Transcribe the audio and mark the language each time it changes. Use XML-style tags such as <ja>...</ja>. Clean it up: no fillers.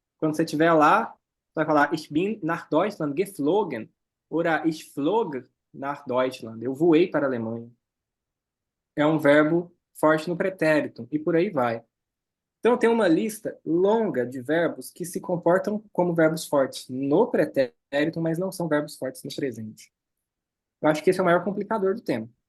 <pt>Quando você estiver lá, você vai falar</pt> <de>ich bin nach Deutschland geflogen. Oder ich flog nach Deutschland.</de> <pt>Eu voei para a Alemanha. É um verbo forte no pretérito. E por aí vai. Então, tem uma lista longa de verbos que se comportam como verbos fortes no pretérito, mas não são verbos fortes no presente. Eu acho que esse é o maior complicador do tema.</pt>